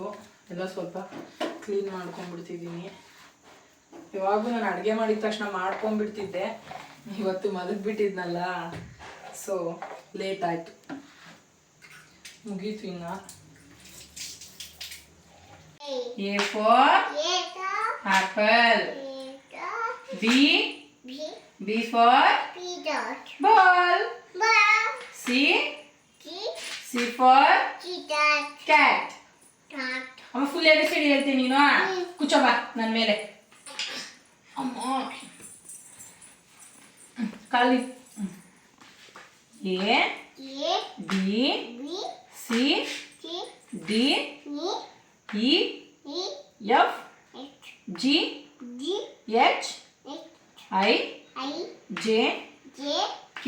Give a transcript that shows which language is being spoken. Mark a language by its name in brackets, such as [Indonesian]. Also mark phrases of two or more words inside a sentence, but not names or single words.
[Kannada] ಎಲ್ಲ ಸ್ವಲ್ಪ ಕ್ಲೀನ್ ಮಾಡ್ಕೊಂಡ್ಬಿಡ್ತಿದ್ದೀನಿ. ಇವಾಗೂ ನಾನು ಅಡುಗೆ ಮಾಡಿದ ತಕ್ಷಣ ಮಾಡ್ಕೊಂಡ್ಬಿಡ್ತಿದ್ದೆ. ಇವತ್ತು ಮಲಗಿಬಿಟ್ಟಿದ್ನಲ್ಲ, [English] so late [Kannada] ಆಯಿತು. ಮುಗೀತು ಇನ್ನು. [English] A for apple. B for ball. C for cat. [Kannada] ಅಮ್ಮ ಫುಲ್ ABCD ಹೇಳ್ತೀನಿ ನೀನು. ಕೂಚೋ ಬಾ ನನ್ನ ಮೇಲೆ. ಅಮ್ಮ ಕಾಲಿ. [English] A B C D E F G H I J K